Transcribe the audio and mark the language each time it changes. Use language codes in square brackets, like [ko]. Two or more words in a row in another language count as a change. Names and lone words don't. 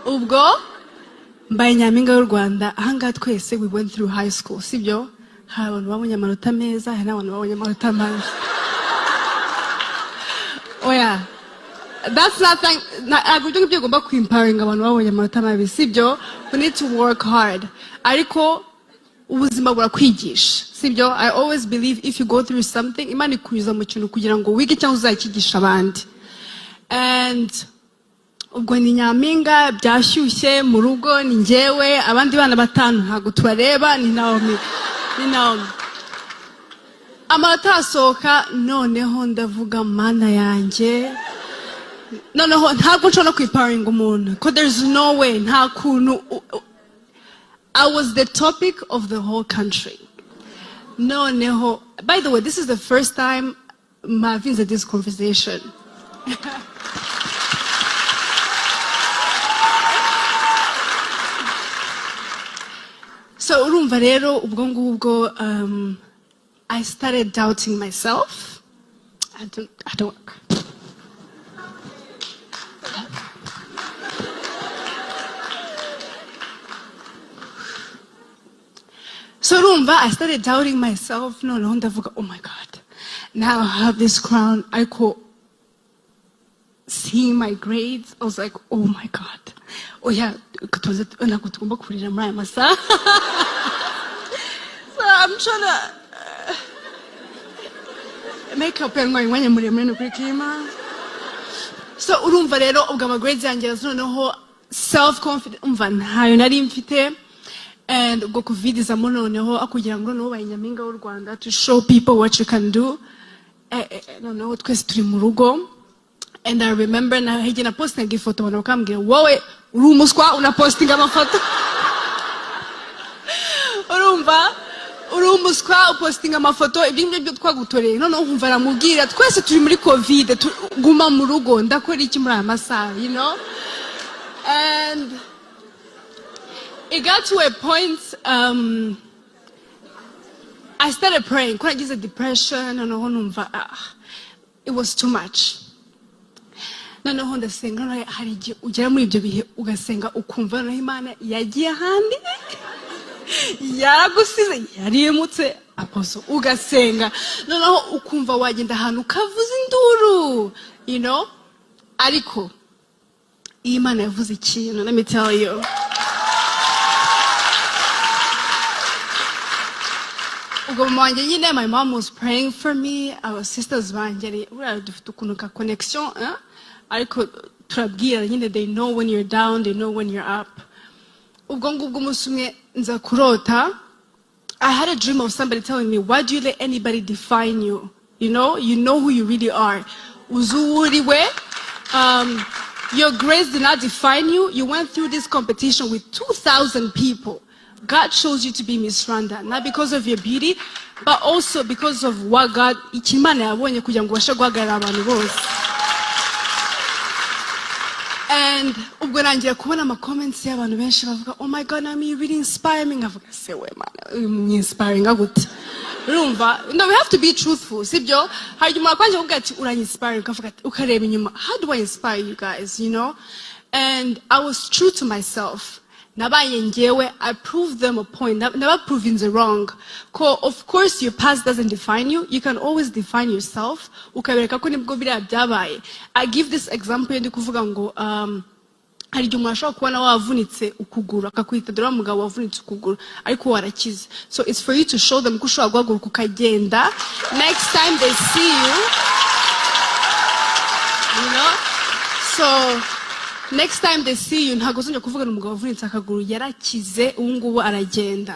[rw] ubwo mbaye nyampinga y'u Rwanda ahangaha twese [en] we went through high school [rw] sibyo hari abantu babonye amanota meza hari n'abantu babonye amanota mabi oya that's nothing ntabwo ibyo ugomba kwimparinga abantu babonye amanota mabi sibyo [en] we need to work hard [rw] ariko ubuzima burakwigisha sibyo [en] I always believe if you go through something [rw] Imana ikunyuza mu kintu kugira ngo wige cyangwa uzakigisha abandi and ubwo ni nyampinga byashyushye mu rugo ni njyewe abandi bana batanu ntabwo tubareba ni Naomi amanota asohoka noneho ndavuga mana yanjye noneho ntabwo nshobora kwimparinga umuntu [en] because there's no way [rw] nta kuntu [en] I was the topic of the whole country. Noneho, by the way, this is the first time I've had this conversation. [rw] So urumva rero ubwo ngubwo [en] I started doubting myself. I don't. So rumba, I started doubting myself. No, ndavuga, oh my God. Now I have this crown. I could see my grades. I was like, oh my God. Oh yeah, so I'm trying to make up and going. [rw] So urumva rero ubwo [en] my grades [rw] yanjye noneho self-confidence umva ntayo nari mfite. And ubwo covid izamo noneho akugira ngo noneho bayinyamhinga y'u Rwanda [en] to show people what you can do [rw] noneho twese turi mu rugo [en] and I remember [rw] na hege na posting ifoto abantu bakambwira wowe uri umuswa una posting amafoto urumva uri umuswa uposting amafoto ibyo twagutoreye noneho nkumva aramubwira twese turi muri covid guma mu rugo ndakora iki muri aya masaha [en] you know and it got to a point I started praying. [rw] Kuri yagize depression noneho numva [en] it was too much. [rw] Noneho ndasenga hari igihe ugera muri ibyo bihe ugasenga ukumva noneho Imana yagiye ahandi yaragusize yarimutse aposo ugasenga noneho ukumva wagenda ahantu ukavuza induru [en] you know [rw] ariko Imana yavuze ikintu [en] let me tell you. My mom was praying for me. Our sisters were dufite connection. They know when you're down, they know when you're up. I had a dream of somebody telling me, why do you let anybody define you? You know who you really are. Your grades did not define you. You went through this competition with 2,000 people. God chose you to be Miss Rwanda, not because of your beauty, but also because of what God [rw] ikimana yabonye kugira ngo bashe guhagarara abantu bose. And ubwo nangiye kubona ama comments y'abantu benshi bavuga, [en] oh my God, Naomi, you really inspire me. [rw] Ngavuga se [en] we man, [rw] inspiring gute. Urumva, no, [en] we have to be truthful. [rw] Sibyo, hari umuntu kwanje uvuga ati uranyispire, ukavuga ukareba inyuma. [en] How do I inspire you guys, you know? And I was true to myself. I proved them a point. Never proving the wrong. Of course, your past doesn't define you. You can always define yourself. I give this example. [rw] Hari umuntu ashobora kubona wavunitse ukuguru akakwita dore mugabo wavunitse ukuguru ariko warakize. [en] So it's for you to show them [rw] ko ushobora guhaguruka ukagenda. [en] Next time they see you know. So next time they see you [rw] ntago uzongera kuvuga n'umugabo wavunitse akaguru yarakize ubungubu aragenda.